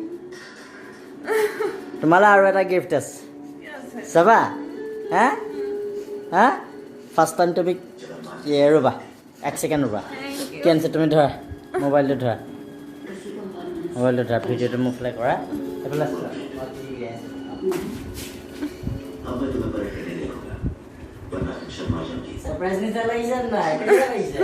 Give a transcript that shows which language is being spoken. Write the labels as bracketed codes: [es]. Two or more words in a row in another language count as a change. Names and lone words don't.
[as] তোমালৈ আৰু এটা গিফ্ট আছে, চাবা। হা হা, [en] first time [as] তুমি ৰ'বা, 1 ছেকেণ্ড ৰ'বা। কি আনিছে তুমি? ধৰা মোবাইলটো, ধৰা মোবাইলটো, ধৰা ভিডিঅ'টো মোৰ ফালে কৰা। এইফালে চোৱা। [hi] अब मैं तुम्हें पलट कर नहीं देखूंगा, वरना तुम शर्मा जाओगी। सरप्राइज निकल रही है ना, कैसा रही है?